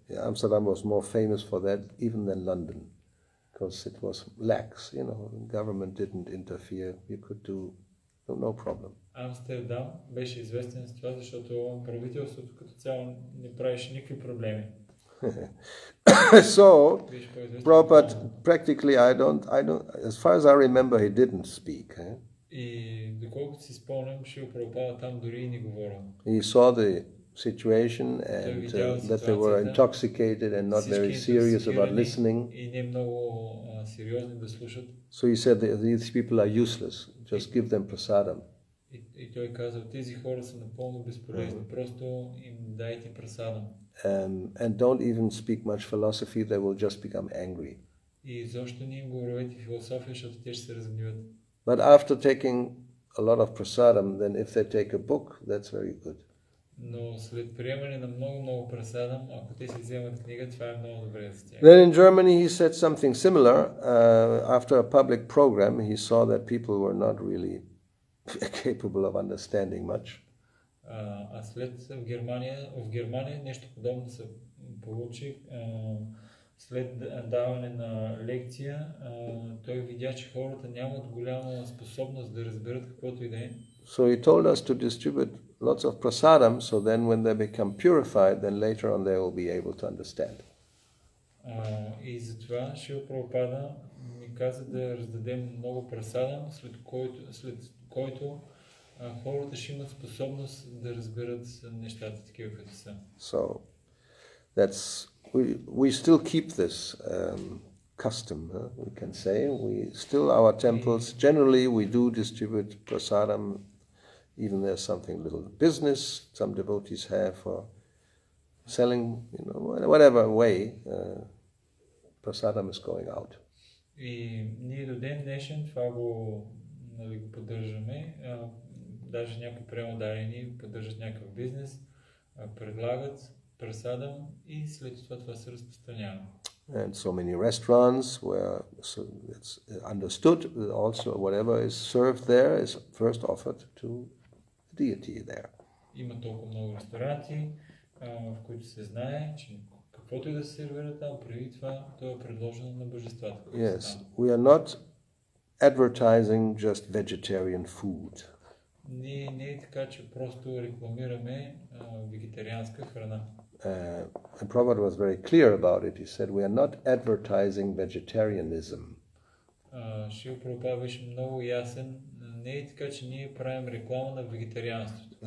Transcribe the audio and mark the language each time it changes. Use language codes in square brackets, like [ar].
[en] Amsterdam was more famous for that even than London, because it was lax, the government didn't interfere, you could do no problem. [bg] Амстердам беше известен с това, защото правителството като цяло не правеше никакви проблеми. [en] So, Prabhupada, practically, I don't, as far as I remember, he didn't speak. [bg] И доколкото си спомням, Шрила Прабхупада там дори и не говорил. [en] He saw the situation and that they were intoxicated and not very serious about listening. [bg] И не много сериозни да слушат. [en] So he said that these people are useless. Just give them prasadam. [bg] И той казал, тези хора са напълно безполезни. Просто им дайте прасадам. [en] And don't even speak much philosophy, they will just become angry. [bg] И защо не им говорите философия, защото те ще се разгневат. [en] But after taking a lot of prasadam, then if they take a book, that's very good. [bg] Но след приемане на много прасадам, ако те си вземат книга, това е много добре за тях. [en] Then in Germany he said something similar. After a public program, he saw that people were not really capable of understanding much. [bg] А след в Германия нещо подобно се получи. След даване на лекция, той видя, че хората нямат голяма способност да разберат каквото и да е. So he told us to distribute lots of prasadam, so then when they become purified, then later on they will be able to understand. И затова Шрила Прабхупада ни ни каза да раздадем много прасадам, след който хората ще имат способност да разберат нещата такива като са. [en] So that's we still keep this custom, we can say. We still, our temples, generally we do distribute prasadam, even there's something little business some devotees have for selling, whatever way, prasadam is going out. [bg] И ние до ден днешен това го поддържаме. Даже някои премотарени поддържат някакъв бизнес, предлагат прасадам и след това се разпространява. [en] And so many restaurants where it's understood that also whatever is served there is first offered to the deity there. [bg] Има толкова много ресторанти, в които се знае, че каквото и да се сервира там, преди това, то е предложено на божествата. [en] Yes, we are not advertising just vegetarian food. [bg] Не е така, че просто рекламираме вегетарианска храна. [en] And Prabhupada was very clear about it. He said, we are not advertising vegetarianism. [bg] Шрила Прабхупада беше много ясен. Не е така, че ние правим реклама на вегетарианството.